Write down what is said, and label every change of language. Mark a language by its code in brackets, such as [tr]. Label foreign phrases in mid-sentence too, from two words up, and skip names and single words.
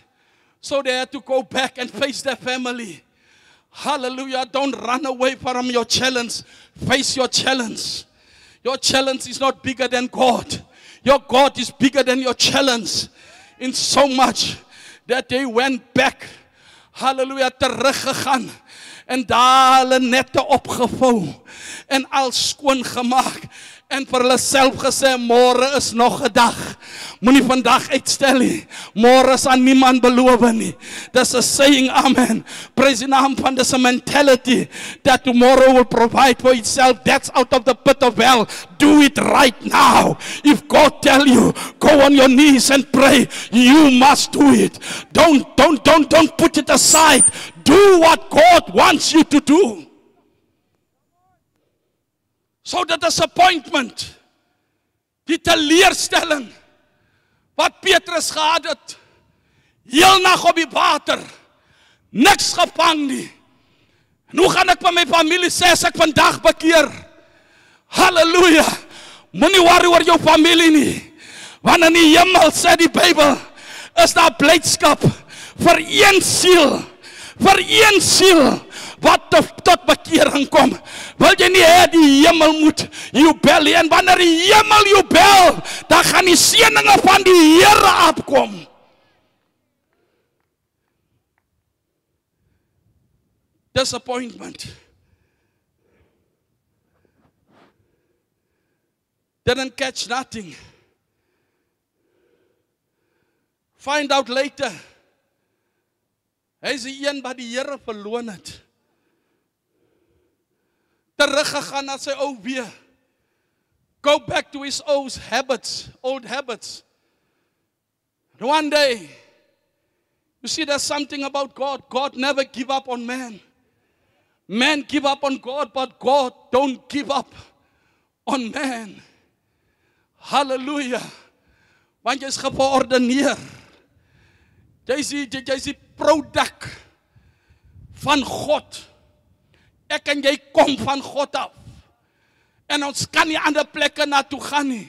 [en] So they had to go back and face their family. Hallelujah. Don't run away from your challenge. Face your challenge. Your challenge is not bigger than God. Your God is bigger than your challenge. In so much that they went back. [af] Hallelujah. Teruggegaan. En daar hulle nette opgevou. En al skoon gemaak. En vir hulle self gesê, môre is nog 'n dag. Moenie vandag uitstel nie. Môre is aan niemand beloof nie. Dis 'n [en] saying, amen. Praise the [af] naam van dis 'n [en] mentality that tomorrow will provide for itself. That's out of the pit of hell. Do it right now. If God tell you, go on your knees and pray, you must do it. Don't put it aside. Do what God wants you to do. So the disappointment, [af] die teleurstelling wat Petrus gehad het, heel nag op die water, niks gevang nie. En hoe gaan ek by my familie sê as ek vandag bekeer? Halleluja! Moenie worry oor jou familie nie. Want in die hemel sê die Bybel, is daar blydskap vir een siel. Vir een siel wat tot bekering kom. Wil jy nie hê die hemel moet jubel nie? En wanneer die hemel jubel, dan gaan die seëninge van die Here afkom. [en] Disappointment. Didn't catch nothing. Find out later. [af] Hy is die een wat die Here verloon het. Teruggegaan na sy ou weer. [en] Go back to his old habits. And one day, you see there's something about God. God never give up on man. Man give up on God, but God don't give up on man. [af] Hallelujah. Want jy is geordeneer. Jy is die product van God. Ek en jy kom van God af. En ons kan nie ander plekke naartoe gaan nie.